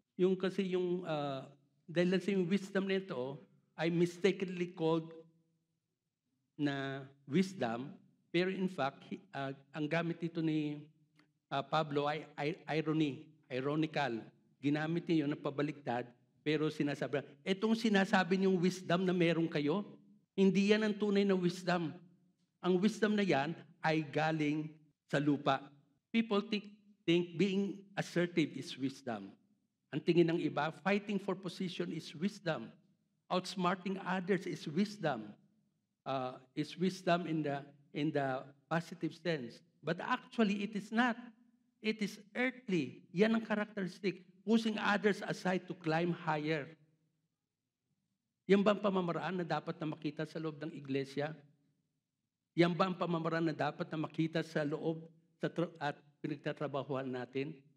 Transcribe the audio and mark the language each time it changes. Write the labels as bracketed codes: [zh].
[tl] Yung kasi yung, dahil lang sa yung wisdom na ito, ay [en] mistakenly called [tl] na wisdom, pero in fact, ang gamit ito ni Pablo ay ironical. Ginamit niya yun na pabaliktad, pero sinasabi, itong sinasabi niyong wisdom na meron kayo, hindi yan ang tunay na wisdom. Ang wisdom na yan ay galing sa lupa. [en] People think being assertive is wisdom. [tl] Ang tingin ng iba, [en] fighting for position is wisdom. Outsmarting others is wisdom. Is wisdom in the positive sense. But actually, it is not. It is earthly. [tl] Yan ang [en] characteristic. Pushing others aside to climb higher. [tl] Yan ba ang pamamaraan na dapat na makita sa loob ng iglesia? Yan ba ang pamamaraan na dapat na makita sa loob at pinagtatrabahuan natin?